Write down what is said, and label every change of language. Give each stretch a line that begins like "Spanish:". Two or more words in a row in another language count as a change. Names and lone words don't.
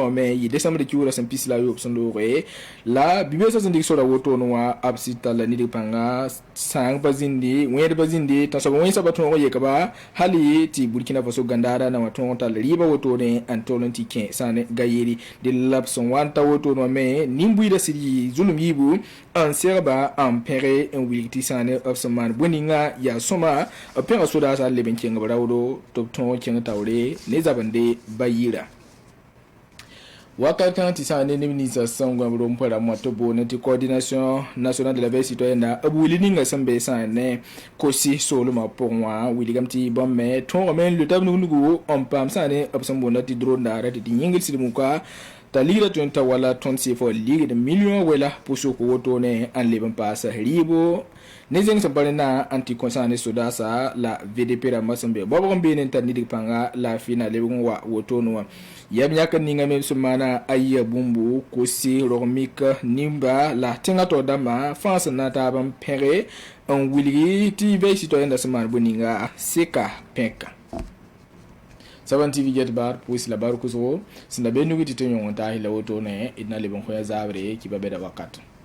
Mossi: wã me yɩ décembre kiuurã sẽn pis la a yob sẽn looge la bibeesa sẽn dɩk sora wotone wã b sɩd talla ned pãnga sãang pa zĩndi wẽed pa zĩndi tã soab wẽnsã pa tõog n yekba hal ye tɩ burkina faso gandaara na wã tõog n tall rɩɩba wotone n tol n tɩ kẽ sãane gayeri dɩ la b sẽn wa n ta wotone wã me nin-buɩɩda sɩd yɩ zulum yiibu n segba n pẽge n wilg tɩ sãane b sẽn maan bõe-ninga yaa sõma b pẽga sodaasã n leb n kẽng b raoodo tɩ b tõog n kẽng taoore ne zabende ba yɩɩra wakat kan tɩ sã ne neb ninsã sẽn gõeb rʋm pʋra mõ tɩ boone tɩ
French: coordination nationale de la veille citoyenne
Mossi: b wilg ninga sẽn be sãane kosi soolmã pʋgẽ wã wilgame tɩ bãmb me tõogame n lota b nug-nugu n paam sãane b sẽn boonda tɩ drondaara tɩ yĩngl sɩd muka t'a ligra tõe n ta wala tõnd sɩfa ligd million wɛla pʋsʋk wotone n leb n paasa rɩɩbo ne zeng sẽn pa rẽnna n tɩ kõ sãane sodaasa la vdp rãmbã sẽn be babg n beene n tar nidg pãnga laafɩ na lebg n wa wotone wã yam yãk n ninga me sẽn maana a yɩa bũmbu kosi rog-mik nimba la tẽngã tao dãmbã fãa sẽn na taab n pẽge n wilgi tɩ
French: veille citoyenne
Mossi: sẽn maan bõe-ninga seka pẽka Saban TV get bar puis la bar kusgo sẽn da be nugi tɩ tɩ yõng n taasy la wotone d na leb n kõ ya zaabre kɩ ba bɛda wakat